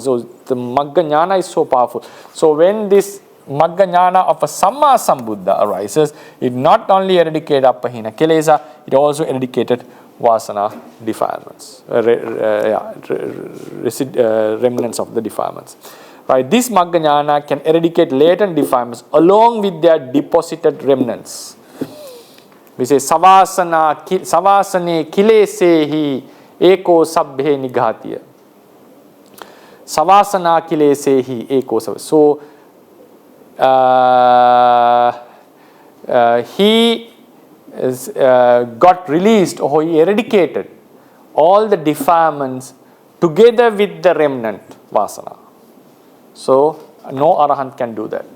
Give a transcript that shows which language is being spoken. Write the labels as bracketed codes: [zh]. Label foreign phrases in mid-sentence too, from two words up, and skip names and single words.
[en] So the Maggajnana is so powerful. So when this Maggajnana of a Samma Sambuddha arises, it not only eradicated [pi] Appahina Kilesa, [en] it also eradicated Vasana defilements, remnants of the defilements. Right, this Maggajnana can eradicate latent defilements along with their deposited remnants. We say [pi] savasane kilesehi eko sabbhe nighatiya. Savasana kilesehi eko sabbhe. [en] So he got released, or he eradicated all the defilements together with the remnant vasana. So, no Arahant can do that.